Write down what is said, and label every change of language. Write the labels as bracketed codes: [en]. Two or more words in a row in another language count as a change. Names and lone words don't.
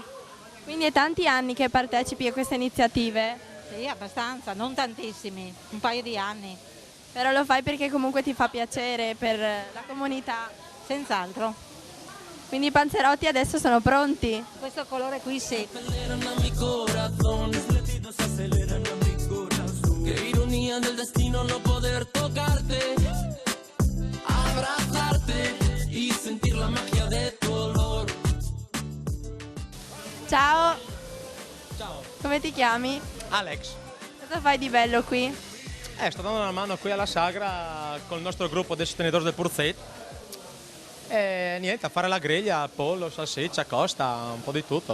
[it] Quindi è tanti anni che partecipi a queste iniziative? Sì, abbastanza, non tantissimi, un paio di anni. Però lo fai perché comunque ti fa piacere per la comunità? Senz'altro. Quindi i panzerotti adesso sono pronti? Questo colore qui sì. [es] Qué ironía del destino no poder tocarte, abrazarte y sentir la magia de tu olor. [it] Ciao. Ciao. Come ti chiami? Alex. Cosa fai di bello qui? Sto dando una mano qui alla Sagra con il nostro gruppo dei sostenitori del Purzet. E niente, a fare la griglia, pollo, salsiccia, costa, un po' di tutto.